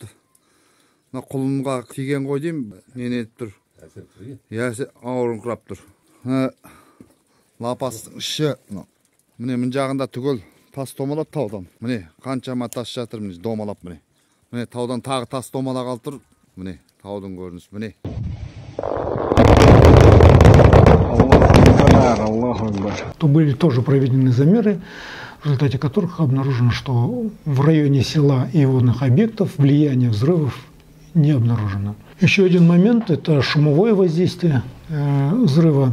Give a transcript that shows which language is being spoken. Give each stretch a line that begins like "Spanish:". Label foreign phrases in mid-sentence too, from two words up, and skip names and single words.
Kazakh: Мына құлынға тиген ғой деймін, не етіп тұр. Ауырыңқырап тұр. Лапастың іші міне мін жағында түгел тас томалап таудан. Міне қаншама тас жатыр, міне домалап міне. Міне таудан тағы тас томала қалып, міне таудың көрінісі міне.
Russian: То были тоже проведены замеры, в результате которых обнаружено, что в районе села и водных объектов влияние взрывов не обнаружено. Еще один момент – это шумовое воздействие взрыва.